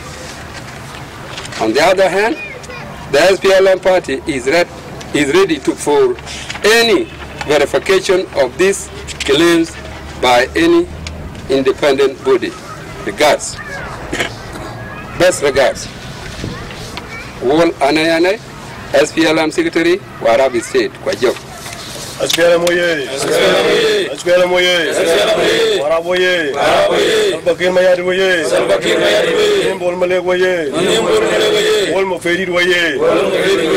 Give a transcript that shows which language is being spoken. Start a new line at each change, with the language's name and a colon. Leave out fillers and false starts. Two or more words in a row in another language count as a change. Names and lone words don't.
English: On the other hand, the SPLM party is ready for any verification of these claims by any independent body. Regards. Best regards. Wall Anayane, SPLM Secretary, Warrap State, Kwajok. SPLM oye! SPLM oye! Warrap oye! Salbakir Mayad oye! Nimbol Malek oye! Wol Mofedid oye!